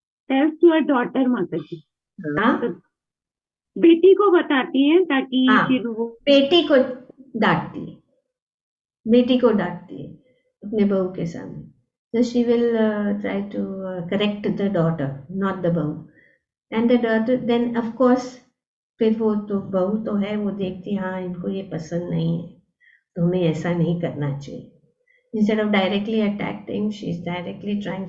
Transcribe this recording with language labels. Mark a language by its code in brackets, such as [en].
[en] tells your daughter माता जी, [hi] हाँ, बेटी को बताती है ताकि हाँ, फिर वो बेटी को डांटती है, बेटी को डांटती है अपने बहू के सामने। [en] So she will try to correct the daughter, not the bahu. And the daughter, then of course, [hi] फिर वो तो बहू तो है, वो देखती, हाँ इनको ये पसंद नहीं है, तो हमें ऐसा नहीं करना चाहिए। [en] Instead of directly attacking, she is directly trying.